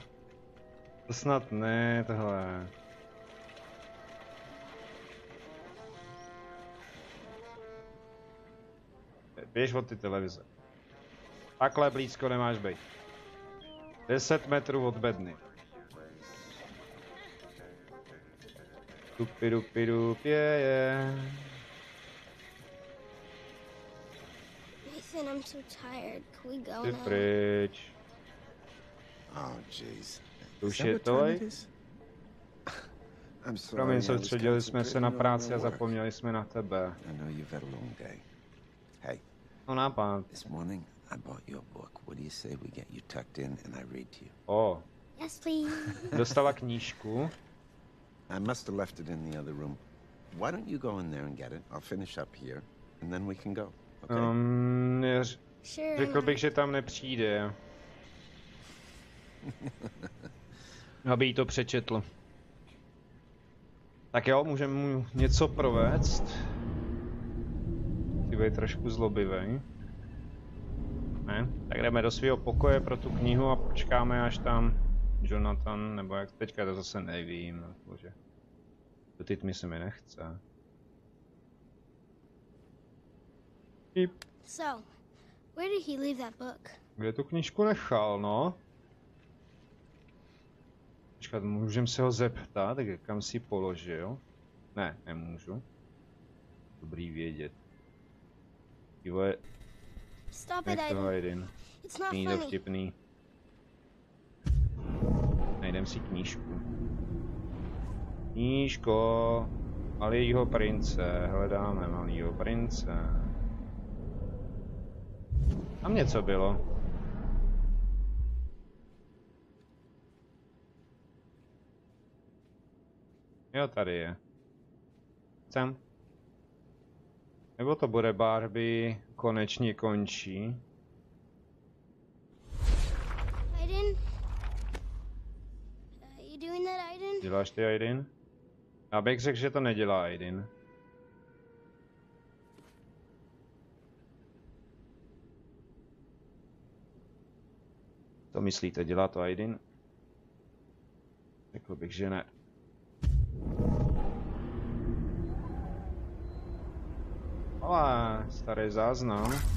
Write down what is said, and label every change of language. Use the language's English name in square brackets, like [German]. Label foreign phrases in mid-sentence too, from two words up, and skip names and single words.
[Czech] To snad ne, tohle. Běž od ty televize. Takhle blízko nemáš být. 10 metrů od bedny. Dupi, je. [English] Nathan, I'm so tired. Can we go [Czech] Ty [English] now? [Czech] pryč. [English] Oh, jeez. [Czech] Už je to? [English] I'm sorry. [Czech] Promiň, soustředili jsme se na práci a zapomněli jsme na tebe. [English] I know you've had a long day. Hey. [Czech] No nápad. [English] This morning, I bought you a book. What do you say we get you tucked in and I read to you? Yes, please. [Czech] Dostala knížku. [English] I must have left it in the other room. Why don't you go in there and get it? I'll finish up here, and then we can go. Okay? [Czech] Řekl bych, že tam nepřijde. Aby jí to přečetl. Tak jo, můžeme mu něco provést. Ty bude trošku zlobivý. Ne? Tak jdeme do svého pokoje pro tu knihu a počkáme, až tam Jonathan, nebo jak teďka to zase nevím, bože. Do ty tmy se mi nechce. [English] So, where did he leave that book? [Czech] Kde tu knížku nechal, no? Počkat, můžem se ho zeptat, kam si položil? Ne, nemůžu. Dobrý vědět. Dívaj. [English] Stop it, Aiden. It's not [Czech] Není to [English] funny. [Czech] vtipný. Najdem si knížku. Knížko. Malýho prince. Hledáme malýho prince. Tam něco bylo. Jo, tady je. Sem. Nebo to bude Barbie konečně končí. [English] Aiden? You doing that, Aiden? [Czech] Děláš ty, Aiden? Já bych řekl, že to nedělá Aiden. To myslíte, dělá to Aiden? Řekl bych, že ne. Ale starý záznam.